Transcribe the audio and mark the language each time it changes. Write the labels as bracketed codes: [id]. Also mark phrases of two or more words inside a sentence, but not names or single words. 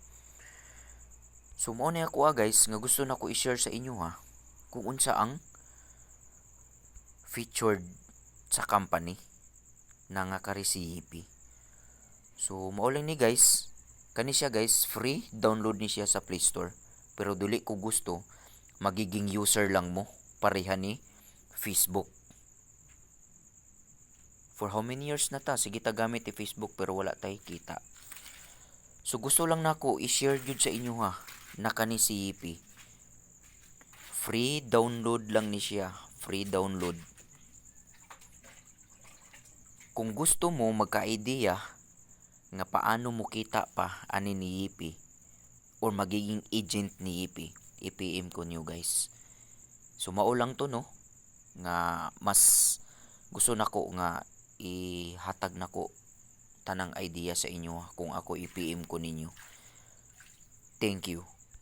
[ceb] So mao ni ako guys nga gusto na ko i-share sa inyo ha kung unsa ang featured sa company na nga kari si Yippee. So mao lang ni guys, kani siya guys, [en] free download [ceb] ni siya sa Play Store. Pero dili ko gusto magiging user lang mo pareha ni Facebook. [en] For how many years [ceb] na ta sige ta gamit ni Facebook pero wala tay kita. So gusto lang nako i-share jud sa inyo ha na kani si Yippee. [en] Free download [ceb] lang ni siya, [en] free download. [ceb] Kung gusto mo magka-idea nga paano mo kita pa ani ni Yippee or magiging agent ni Yippee, i-PM ko niyo guys. So mao lang to no nga mas gusto nako nga ihatag nako tanang idea sa inyo kung ako i-PM ko ninyo. [en] Thank you.